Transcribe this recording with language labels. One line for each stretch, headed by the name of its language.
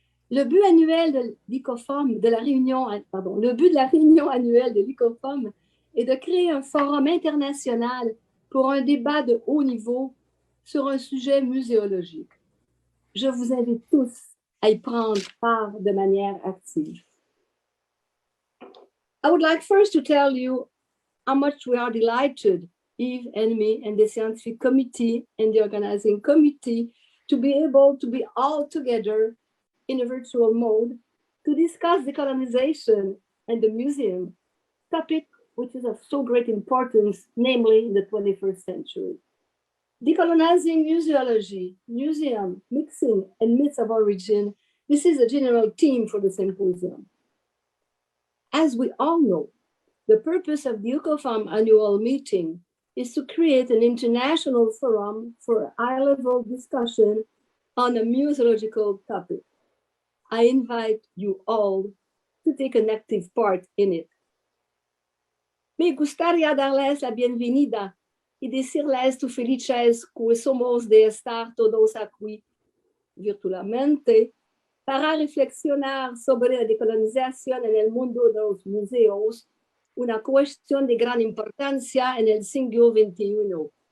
French: Le but annuel de l'ICOFOM, le but de la réunion annuelle de l'ICOFOM est de créer un forum international pour un débat de haut niveau sur un sujet muséologique. Je vous invite tous à y prendre part de manière active.
English: I would like first to tell you how much we are delighted, Yves and me and the scientific committee and the organizing committee, to be able to be all together in a virtual mode to discuss decolonization and the museum, topic which is of so great importance, namely in the 21st century. Decolonizing museology, museum, mixing, and myths of origin, this is a general theme for the symposium. As we all know, the purpose of the ICOFOM annual meeting is to create an international forum for high-level discussion on a museological topic. I invite you all to take an active part in it.
Spanish: Me gustaría darles la bienvenida y decirles tu felices que somos de estar todos aquí virtualmente para reflexionar sobre la decolonización en el mundo de los museos, una cuestión de gran importancia en el siglo XXI.